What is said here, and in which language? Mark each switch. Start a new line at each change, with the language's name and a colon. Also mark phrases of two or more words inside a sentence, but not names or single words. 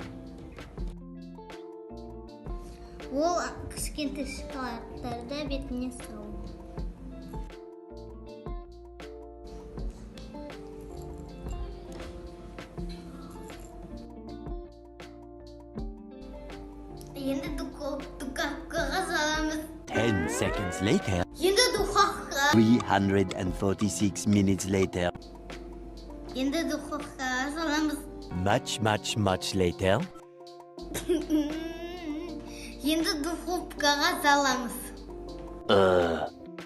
Kazakh: Ол кішкентай шоколадтарды бетіне салу. Енді духовкаға саламыз.
English: 10 seconds later.
Kazakh: Енді духовка.
English: 346 minutes later.
Kazakh: Енді духовкаға саламыз.
English: Much later.
Kazakh: Енді духовкаға саламыз.